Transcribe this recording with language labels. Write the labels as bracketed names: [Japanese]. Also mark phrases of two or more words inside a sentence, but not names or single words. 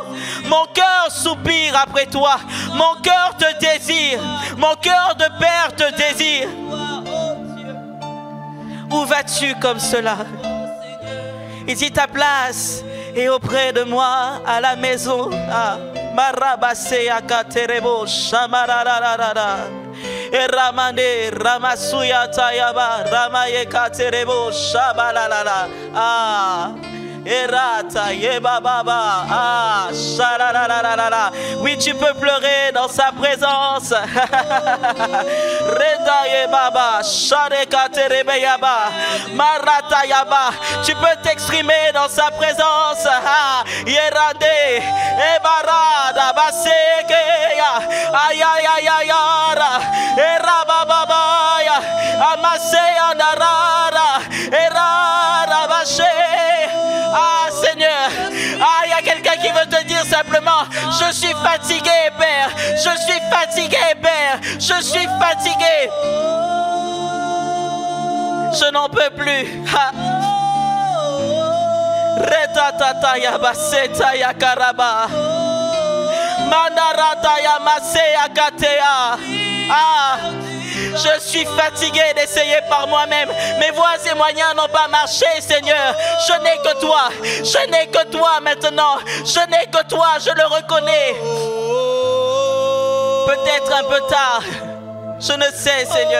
[French] Mon cœur soupire après toi, mon cœur te désire, mon cœur de père te désire. Où vas-tu comme cela? Il dit ta place est auprès de moi à la maison. Marabase akaterebo shamarararara. Eramande ramasuya tayaba ramaye katerebo shabalalala. Erata yeba baba shararararara. Oui, tu peux pleurer dans sa présence. Reda yebaba shareka terebeyaba marata yaba. Tu peux t'exprimer dans sa présence. Yerade ebarada basekeya ayayayara erababaya amaseya narara erara bashe. Seigneur, il y a quelqu'un qui veut te dire simplement, je suis fatigué, Père, je suis fatigué, Père, je suis fatigué, je n'en peux plus. Retatata ya baseta ya karaba manarata ya maseya katea. Je suis fatigué d'essayer par moi-même. Mes voies et moyens n'ont pas marché, Seigneur. Je n'ai que toi. Je n'ai que toi maintenant. Je n'ai que toi, je le reconnais. Peut-être un peu tard. Je ne sais, Seigneur.